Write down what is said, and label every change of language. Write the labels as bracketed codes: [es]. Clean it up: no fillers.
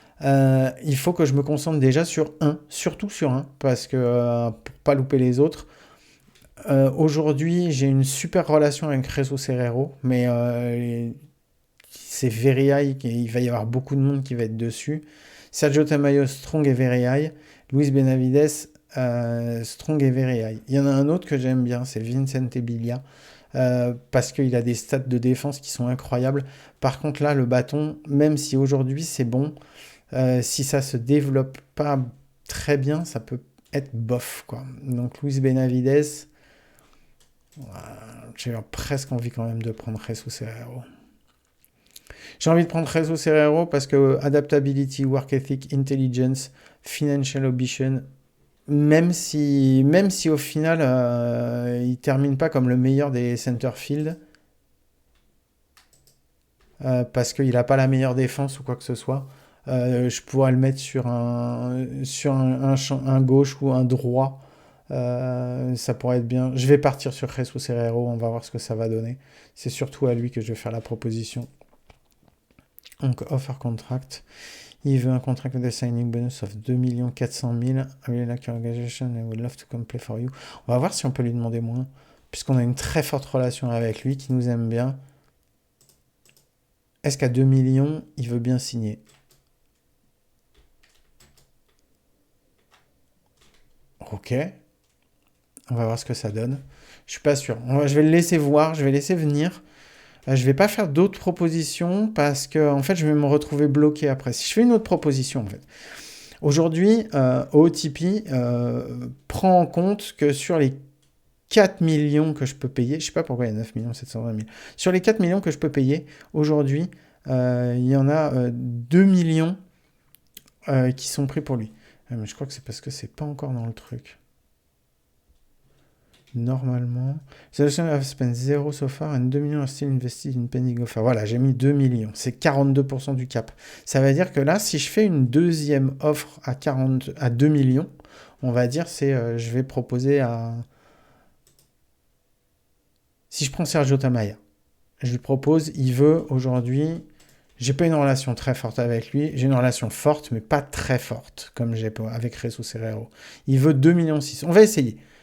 [fr] Il faut que je me concentre déjà sur un, surtout sur un, parce que pour pas louper les autres. Aujourd'hui, j'ai une super relation avec Jesus Herrero, mais c'est very high, il va y avoir beaucoup de monde qui va être dessus. Sergio Tamayo, strong et very high. Luis Benavides, strong et very high. Il y en a un autre que j'aime bien, c'est Vincent Bilia. Parce qu'il a des stats de défense qui sont incroyables. Par contre, là, le bâton, même si aujourd'hui c'est bon, si ça se développe pas très bien, ça peut être bof, quoi. Donc, Luis Benavides, j'ai presque envie quand même de prendre Jesus Herrero. J'ai envie de prendre Jesus Herrero parce que [en] adaptability, work ethic, intelligence, financial ambition, [fr] même si au final, il termine pas comme le meilleur des center field, parce qu'il n'a pas la meilleure défense ou quoi que ce soit, je pourrais le mettre sur un gauche ou un droit. Ça pourrait être bien. Je vais partir sur Jesus Herrero, on va voir ce que ça va donner. C'est surtout à lui que je vais faire la proposition. Donc, [en] offer contract. [fr] Il veut un contract [en] with a signing bonus of 2 400 000. I really like your organization and would love to come play for you. [fr] On va voir si on peut lui demander moins, puisqu'on a une très forte relation avec lui, qui nous aime bien. Est-ce qu'à 2 millions, il veut bien signer? Ok. On va voir ce que ça donne. Je suis pas sûr. Je vais le laisser voir, je vais laisser venir. Je vais pas faire d'autres propositions parce que en fait, je vais me retrouver bloqué après. Si je fais une autre proposition, en fait. Aujourd'hui, OTP prend en compte que sur les 4 millions que je peux payer, je sais pas pourquoi il y a 9 720 000. Sur les 4 millions que je peux payer, aujourd'hui, il y en a 2 millions qui sont pris pour lui. Mais je crois que c'est parce que c'est pas encore dans le truc. [en] Normalement, Solution have spent 0 so far and 2 millions are still invested in pending offer. [fr] Voilà, j'ai mis 2 millions. C'est 42% du cap. Ça veut dire que là, si je fais une deuxième offre à 2 millions, on va dire, je vais proposer à... Si je prends Sergio Tamayo, je lui propose, il veut aujourd'hui... J'ai pas une relation très forte avec lui. J'ai une relation forte, mais pas très forte, comme j'ai avec Jesus Herrero. Il veut 2,6 millions. On va essayer.